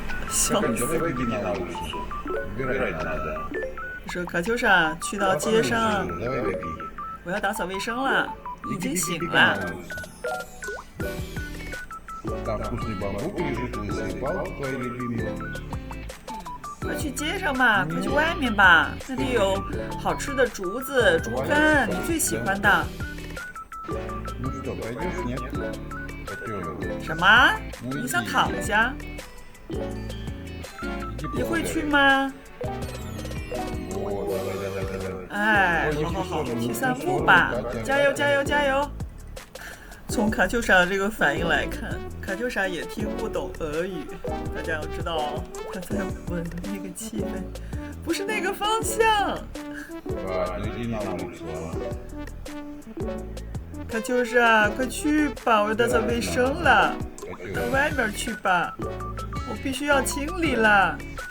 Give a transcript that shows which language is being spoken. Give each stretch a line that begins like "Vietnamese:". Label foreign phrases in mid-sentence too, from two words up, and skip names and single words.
Chinese: 笑死！
Russian: Давай иди на улицу. Убирать надо.
Chinese: 说卡秋莎，去到街上，
Russian: Давай беги.
Chinese: 我要打扫卫生了，已经
Russian: Иди
Chinese: 醒
Russian: беги
Chinese: 了
Russian: на。улицу. Там вкусный бамбук лежит, лысые палки твои любимые.
Chinese: 快去街上吧，快去外面吧，那里有好吃的竹子、竹竿，你最喜欢的。
Russian: Ну что, пойдешь, нет? Котенок.
Chinese: 什么？你想躺下？
Russian: Иди
Chinese: 你会
Russian: погуляй.
Chinese: 去吗？
Russian: Вот, давай.
Chinese: 哎，好好好，去散步吧，加油加油加油！从卡秋莎这个反应来看，卡秋莎也听不懂俄语。大家要知道，她在闻那个气味，不是那个方向。
Russian: Ладно, иди на улицу.
Chinese: 卡秋莎，快去吧，我要打扫卫生了，到
Russian: Котенок.
Chinese: 外面去吧，我必须要清理了。